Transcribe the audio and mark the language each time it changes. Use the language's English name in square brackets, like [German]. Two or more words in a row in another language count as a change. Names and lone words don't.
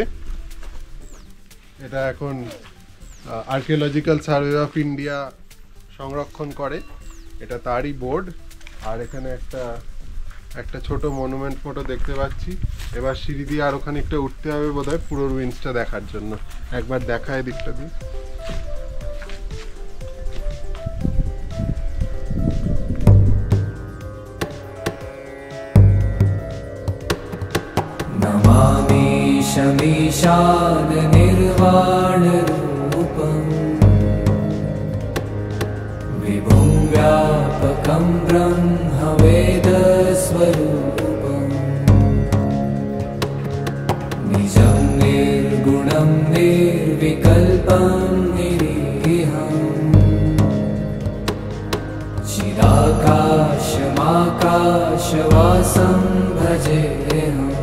[Bangla] এটা এখন আর্কিওলজিক্যাল সার্ভে অফ ইন্ডিয়া সংরক্ষণ করে, এটা তারই বোর্ড। আর এখানে একটা ছোট মনুমেন্ট ফটো দেখতে পাচ্ছি। এবার সিঁড়ি দিয়ে আরো খানিকটা উঠতে হবে বোধহয় পুরো রুইন্সটা দেখার জন্য। একবার দেখায় দিকটা দিয়ে। [Sanskrit] नमामि शमीशान निर्वाण रूपं विभुं व्यापकं ब्रह्म वेद स्वरूपं निजं निर्गुणं निर्विकल्पं निरीहं चिदाकाशमाकाशवासं भजेऽहम्।